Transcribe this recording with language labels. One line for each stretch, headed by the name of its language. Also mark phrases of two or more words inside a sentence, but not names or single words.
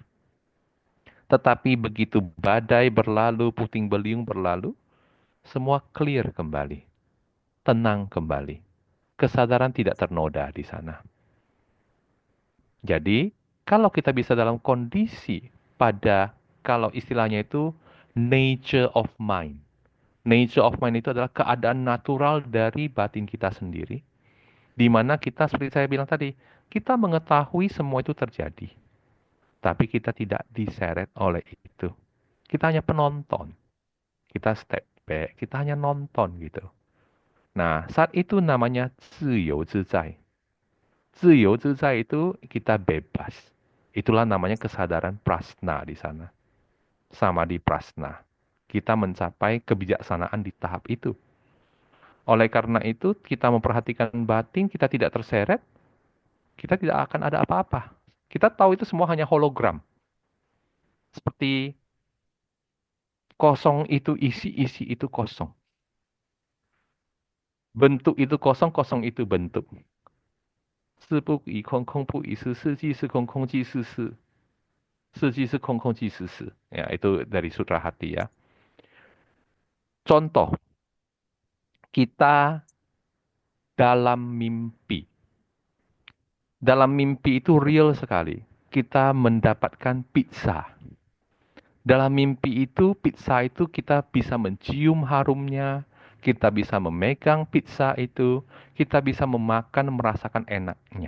Indonesian: Tetapi begitu badai berlalu, puting beliung berlalu, semua clear kembali, tenang kembali. Kesadaran tidak ternoda di sana. Jadi, kalau kita bisa dalam kondisi pada, kalau istilahnya itu
English: nature of mind. Nature of mind
Indonesian: itu adalah keadaan natural dari batin kita sendiri. Di mana kita, seperti saya bilang tadi, kita mengetahui semua itu terjadi. Tapi kita tidak diseret oleh itu. Kita hanya penonton. Kita
English: step back,
Indonesian: kita hanya nonton gitu.
Chinese: Nah, saat itu namanya 自由自在.
Indonesian: 自由自在 itu kita bebas. Itulah namanya kesadaran prasna di sana. Sama di prasna. Kita mencapai kebijaksanaan di tahap itu. Oleh karena itu, kita memperhatikan batin, kita tidak terseret, kita tidak akan ada apa-apa. Kita tahu itu semua hanya hologram. Seperti kosong itu isi, isi itu kosong. Bentuk itu kosong, kosong itu bentuk.
Chinese: 事不以空，空不以事，事即是空，空即是事，事即是空，空即是事.
Indonesian: Ya, itu dari Sutra Hati ya. Contoh, kita dalam mimpi. Dalam mimpi itu real sekali. Kita mendapatkan pizza. Dalam mimpi itu, pizza itu kita bisa mencium harumnya, kita bisa memegang pizza itu, kita bisa memakan, merasakan enaknya.